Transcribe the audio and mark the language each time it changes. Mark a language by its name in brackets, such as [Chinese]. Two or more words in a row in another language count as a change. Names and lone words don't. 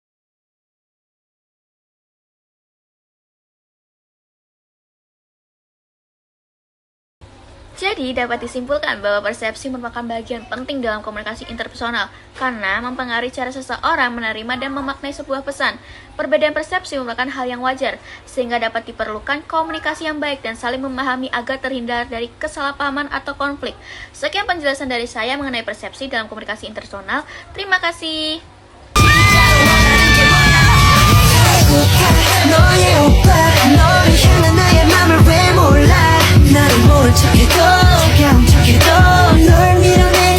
[Indonesian] Jadi, dapat disimpulkan bahwa persepsi merupakan bagian penting dalam komunikasi interpersonal karena mempengaruhi cara seseorang menerima dan memaknai sebuah pesan. Perbedaan persepsi merupakan hal yang wajar, sehingga dapat diperlukan komunikasi yang baik dan saling memahami agar terhindar dari kesalahpahaman atau konflik. Sekian penjelasan dari saya mengenai persepsi dalam komunikasi interpersonal. Terima kasih. [Korean] 너의 오빠 너를 향한 나의 맘을 왜 몰라 나를 모른 척해도 그냥 척해도 널 믿어